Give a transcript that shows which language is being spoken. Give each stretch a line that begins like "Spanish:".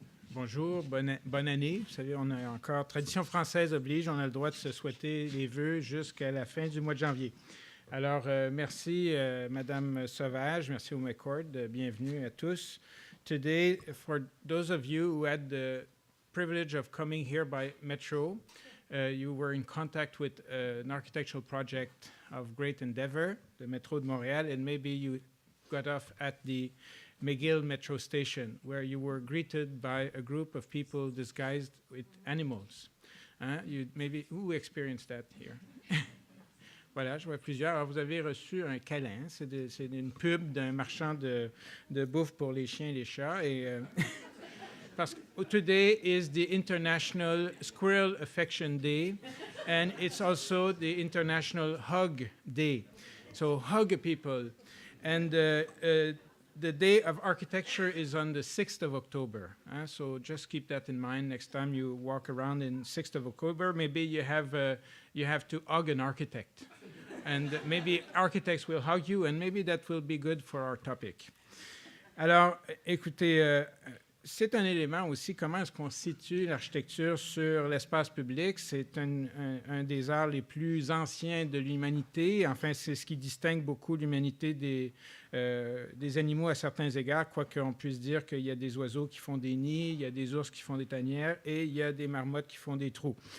French: Bonjour, bonne année. Vous savez, on a encore, tradition française oblige, on a le droit de se souhaiter les vœux jusqu'à la fin du mois de janvier. Alors, merci Madame Sauvage, merci au McCord, bienvenue à tous.
English: Today, for those of you who had the privilege of coming here by metro, you were in contact with an architectural project of great endeavor, the Metro de Montréal, and maybe you got off at the McGill Metro Station, where you were greeted by a group of people disguised with animals. Who experienced that here?
French: Voilà, je vois plusieurs. Alors, vous avez reçu un câlin. C'est une pub d'un marchand de bouffe pour les chiens et les chats. Et, parce que
English: today is the International Squirrel Affection Day, and it's also the International Hug Day. So hug people. And the Day of Architecture is on the 6th of October. So just keep that in mind next time you walk around in 6th of October. Maybe you have to hug an architect. And maybe architects will hug you, and maybe that will be good for our topic.
French: Alors, écoutez, c'est un élément aussi, comment est-ce qu'on situe l'architecture sur l'espace public. C'est un des arts les plus anciens de l'humanité. Enfin, c'est ce qui distingue beaucoup l'humanité des animaux à certains égards, quoique on puisse dire qu'il y a des oiseaux qui font des nids, il y a des ours qui font des tanières et il y a des marmottes qui font des trous.